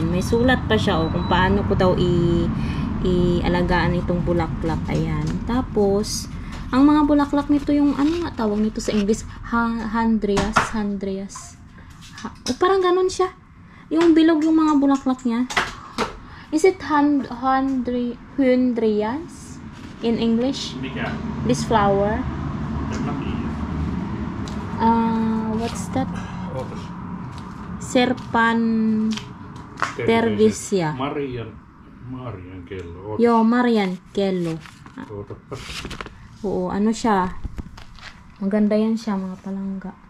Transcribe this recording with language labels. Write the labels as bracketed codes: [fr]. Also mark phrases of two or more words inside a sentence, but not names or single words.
[tl] May sulat pa siya, oh, kung paano ko daw i-alagaan itong bulaklak. Ayan. Tapos, ang mga bulaklak nito yung, ano nga tawag nito sa English? Handreas. O, parang ganun siya. Yung bilog yung mga bulaklak niya. [en] Is it Handreas in English? [fi] Mikä? [en] This flower? What's that? [fi] Ootas. Serpan Tervisia. Marian kello. Joo, Marian kello. Ootapas. [tl] Oo, ano siya. Maganda yan siya, mga palangga.